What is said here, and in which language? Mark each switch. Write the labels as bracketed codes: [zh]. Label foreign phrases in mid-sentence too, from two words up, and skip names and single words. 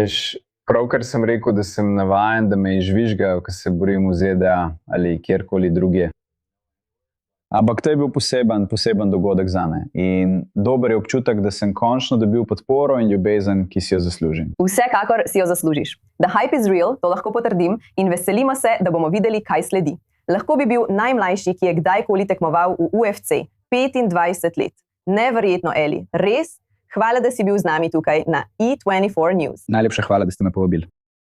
[sl] Veš, Pravkar sem rekel, da sem navajen, da me izžvižgajo, ko se borim v ZDA ali kjerkoli drugje. Ampak to je bil poseben dogodek zame. In dober je občutek, da sem končno dobil podporo in ljubezen, ki si jo zaslužim. Vsekakor si jo zaslužiš. [en] The hype is real, [sl] to lahko potrdim, in veselimo se, da bomo videli, kaj sledi. Lahko bi bil najmlajši, ki je kdajkoli tekmoval v UFC, 25 let. Neverjetno, Eli. Res? Hvala, da si bil z nami tukaj na E24 News. Najlepša hvala, da ste me povabili.